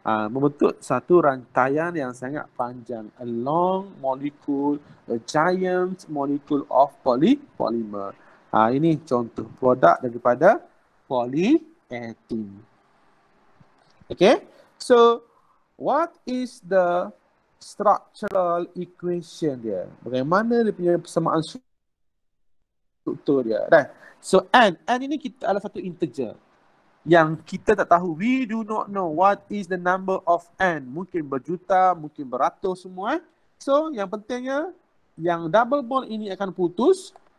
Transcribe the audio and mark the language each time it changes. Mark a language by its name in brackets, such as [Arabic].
[Malay] Membentuk satu rantaian yang sangat panjang, [English] a long molecule, a giant molecule of polymer. [Malay] Ini contoh produk daripada polymer. 18. [English] Okay, so what is the structural equation dia? [Malay] Bagaimana dia punya persamaan struktur dia? Right. So n ini kita adalah satu integer yang kita tak tahu. [English] We do not know what is the number of n. [Malay] Mungkin berjuta, mungkin beratus semua. So yang pentingnya yang double bond ini akan putus.